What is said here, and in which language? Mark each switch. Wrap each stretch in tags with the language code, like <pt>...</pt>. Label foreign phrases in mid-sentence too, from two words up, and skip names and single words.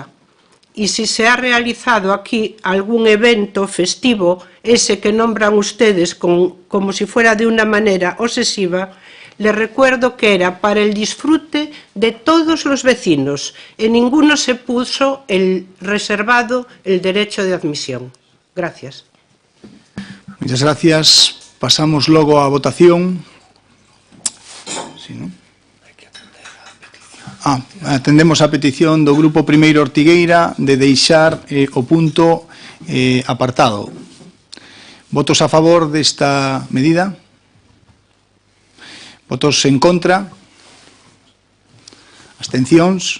<es>Y si se ha realizado aquí algún evento festivo, ese que nombran ustedes como si fuera de una manera obsesiva, les recuerdo que era para el disfrute de todos los vecinos. En ninguno se puso reservado el derecho de admisión. Gracias. Muchas gracias.</es> <gl>Pasamos logo a votación.</gl> <es>Sí, ¿no?</es> <gl>Atendemos a petición do Grupo Primeiro Ortigueira de deixar o punto apartado. Votos a favor desta medida? Votos en contra? Abstencións?</gl>